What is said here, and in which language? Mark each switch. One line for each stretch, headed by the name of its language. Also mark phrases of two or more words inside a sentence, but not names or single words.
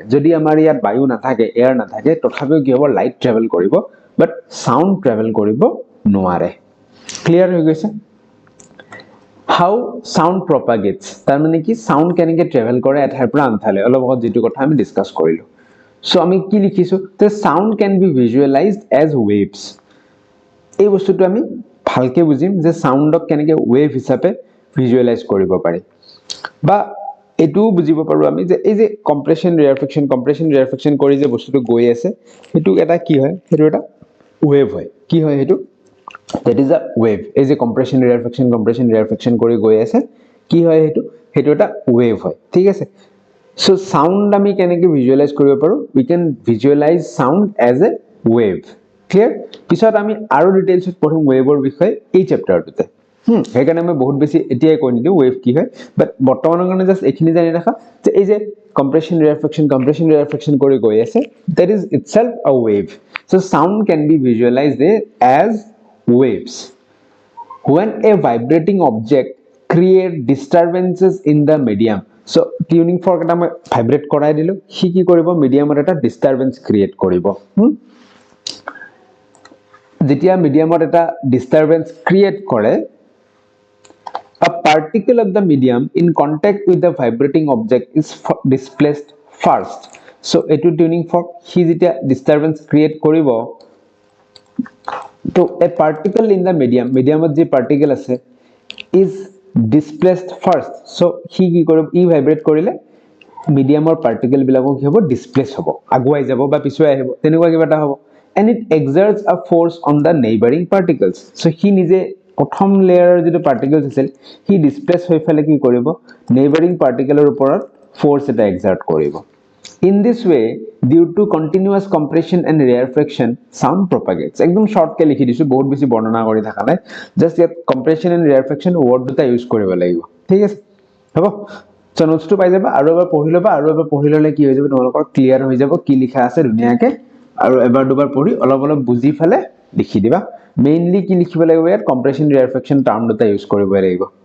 Assamese: যদি আমাৰ ইয়াত বায়ু নাথাকে, এয়াৰ নাথাকে, তথাপিও কি হ'ব,
English: light travel
Assamese: কৰিব,
English: but sound travel
Assamese: কৰিব নোৱাৰে। ক্লিয়াৰ হৈ গৈছে?
English: how sound propagates,
Assamese: তাৰ মানে কি, সাউন্ড কেনেকৈ ট্ৰেভেল কৰে এঠাইৰ পৰা আন ঠাইলৈ, অলপ আগত যিটো কথা আমি ডিসকাস কৰিলো।
English: সো
Assamese: আমি কি লিখিছো, যে
English: sound can be visualized as waves.
Assamese: এই বস্তুটো আমি ভালকে বুজিম যে সাউন্ডক কেনেকৈ ওয়েভ হিচাপে ভিজুৱেলাইজ কৰিব পাৰি। বা এটোও বুজিব পাৰো আমি যে এই যে
English: compression rarefaction
Assamese: কৰি যে বস্তুটো গৈ আছে, সেইটো এটা কি হয়, সেইটো এটা ওয়েভ হয়। কি হয় সেইটো?
English: that is a wave.
Assamese: এই যে
English: compression rarefaction
Assamese: কৰি গৈ আছে, কি হয় সেইটো? সেইটো এটা ওয়েভ হয়, ঠিক আছে।
English: so sound
Assamese: আমি কেনেকৈ ভিজুৱেলাইজ কৰিব পাৰো?
English: we can visualize sound as a wave.
Assamese: ক্লিয়াৰ? পিছত আমি আৰু ডিটেইলছত পঢ়িম ওয়েভৰ বিষয়ে এই চেপ্টাৰটোতে। সেইকাৰণে মই বহুত বেছি এতিয়াই কৈ নিদিওঁ ওয়েভ কি হয়, বাট বৰ্তমানৰ কাৰণে জাষ্ট এইখিনি জানি ৰাখা যে এই যে
English: compression rarefaction
Assamese: কৰি গৈ আছে,
English: that is itself a wave. So sound can be visualized as waves. When a vibrating object create disturbances in the medium, so tuning fork
Assamese: এটা মই ভাইব্ৰেট কৰাই দিলো, সি কি কৰিব, মিডিয়ামত এটা
English: disturbance create কৰিব।
Assamese: যেতিয়া মিডিয়ামত এটা
English: disturbance create
Assamese: কৰে,
English: a particle of the medium in contact with the vibrating object is displaced first. So etu tuning fork he যেতিয়া disturbance create
Assamese: কৰিব, তো
English: a particle in the mediumত যে particle আছে is displaced first.
Assamese: So he কি কৰিব, ই ভাইব্ৰেট কৰিলে মিডিয়ামৰ পাৰ্টিকেল বিলাকো কি হ'ব, ডিসপ্লেস হ'ব, আগুৱাই যাব বা পিছুৱাই আহিব, তেনেকুৱা কিবা এটা হ'ব।
English: and it exerts a force on the neighboring particles.
Assamese: So he নিজে প্ৰথম লেয়াৰৰ যেটো পাৰ্টিকেলছ আছিল, হি ডিসপ্লেস হৈ ফেলে কি কৰিব,
English: neighboring particleৰ
Assamese: ওপৰত ফোৰ্স এটা এক্সাৰ্ট কৰিব।
English: In this way, due to continuous compression and rarefaction, sound propagates.
Assamese: একদম শর্টকে লিখি দিছো, বহুত বেছি বৰ্ণনা কৰি থাকা নাই, জাস্ট ইয়াত
English: compression and rarefaction
Assamese: ওয়ার্ড দুটা ইউজ কৰিব লাগিব, ঠিক আছে। হ'ব, সো নোটসটো পাই যাবা, আৰু এবাৰ পঢ়ি ল'বা, আৰু এবাৰ পঢ়ি ল'লে কি হৈ যাব, তোমালোকৰ ক্লিয়াৰ হৈ যাব কি লিখা আছে ধুনীয়াকে। আৰু এবাৰ দুবাৰ পঢ়ি অলপ অলপ বুজি ফেলে লিখি দিবা। মেইনলি কি লিখিব লাগিব, ইয়াত
English: compression rarefaction term
Assamese: দুটা ইউজ কৰিব লাগিব।